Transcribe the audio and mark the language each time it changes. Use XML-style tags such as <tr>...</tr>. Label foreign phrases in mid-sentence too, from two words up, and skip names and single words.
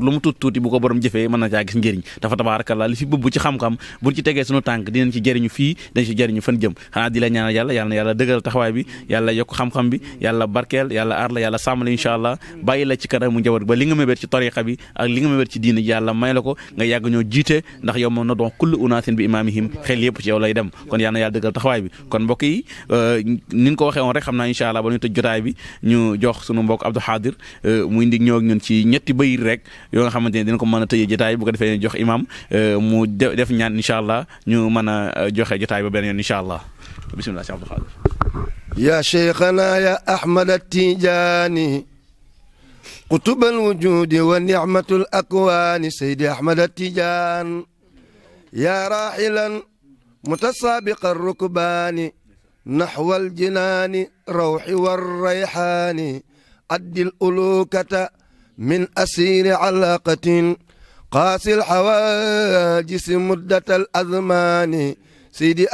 <wo>lu mu tuuti bu ko borom jëfee mën na caa gis njëriñ dafa tabaarakallaa li fi bëbb ci xam-xam buñ ci tegee suñu tànk dinañ ci jëriñu fii dañ ci jëriñu fan jëm xanaa di la ñaanal yàlla na yàlla dëgëral taxawaay bi yàlla yokk xam-xam bi yàlla barkeel yàlla aar la yàlla sàmm la</wo> <ar>إن شاء الله</ar> <wo>bàyyi la ci kanam mu njaboot ba li nga mébét ci tariqa bi ak li nga mébét ci diine ji yàlla may la ko nga yàgg ñoo jiite ndax yow moom na doon</wo> <ar>كل أناس بإمامهم</ar> <wo>xel yëpp ci yow lay dem kon yàlla na yàlla dëgëral taxawaay bi kon mbokk yi ni ko waxee woon rek xam naa</wo> <ar>إن شاء الله</ar> <wo>ba ñu tëj jotaay bi ñu jox sunu mbokk Abdou Khadir muy ndig ñëw ak ñun ci ñetti bayit rek yoo nga xamante ne dina ko mën a tëjee jotaay bu ko defee jox imam mu def ñaan</wo> <ar>إن شاء الله</ar> <wo>ñu mën a joxe jotaay ba benn yoon</wo> <ar>إن شاء الله بسم الله</ar> <wo>Cheikh Abdou Khadir.</wo> <ar>يا شيخنا يا أحمد التيجاني قطب الوجود ونعمة الأكوان سيدي أحمد التيجان يا راحلا متسابق الركبان نحو الجنان روح والريحان أدي الألوكة من أسير علاقة قاسي الحواجس مدة الأزمان سيدي</ar>